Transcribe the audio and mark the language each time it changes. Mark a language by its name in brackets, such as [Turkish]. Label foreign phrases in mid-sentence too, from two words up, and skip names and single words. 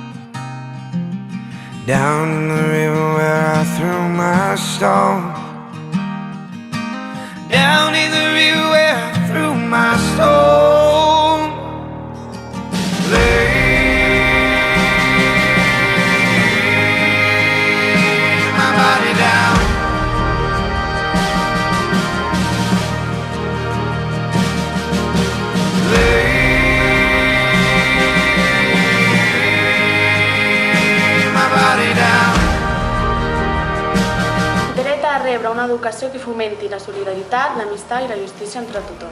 [English] Down in the river where I threw my stone, down in the river where I threw my stone. Lay my body down. [Catalan] Dret a rebre una educació que fomenti la solidaritat, l'amistat i la justícia entre tothom.